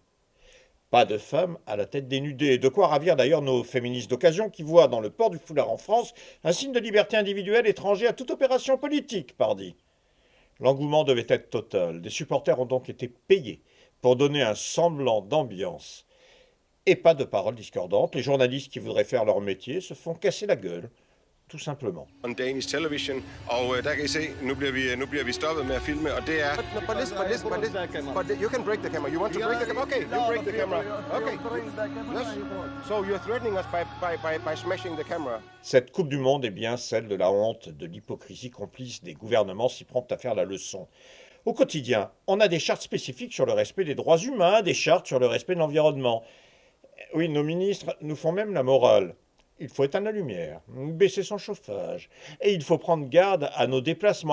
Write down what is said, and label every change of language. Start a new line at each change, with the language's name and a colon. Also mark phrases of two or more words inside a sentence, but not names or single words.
French: Pas de femmes à la tête dénudée, de quoi ravir d'ailleurs nos féministes d'occasion qui voient dans le port du foulard en France un signe de liberté individuelle étranger à toute opération politique, pardi. L'engouement devait être total. Des supporters ont donc été payés pour donner un semblant d'ambiance. Et pas de paroles discordantes. Les journalistes qui voudraient faire leur métier se font casser la gueule, tout simplement.
English: On Danish television,
Danish: og der kan I se, nu bliver vi stoppet med at filme, og det er...
English: But you can break the camera. You want to break the camera? Okay, you break the camera. Okay. Yes. So you're threatening us by smashing the camera.
French: Cette Coupe du Monde est bien celle de la honte, de l'hypocrisie complice des gouvernements si prompts à faire la leçon. Au quotidien, on a des chartes spécifiques sur le respect des droits humains, des chartes sur le respect de l'environnement. Oui, nos ministres nous font même la morale. Il faut éteindre la lumière, baisser son chauffage, et il faut prendre garde à nos déplacements.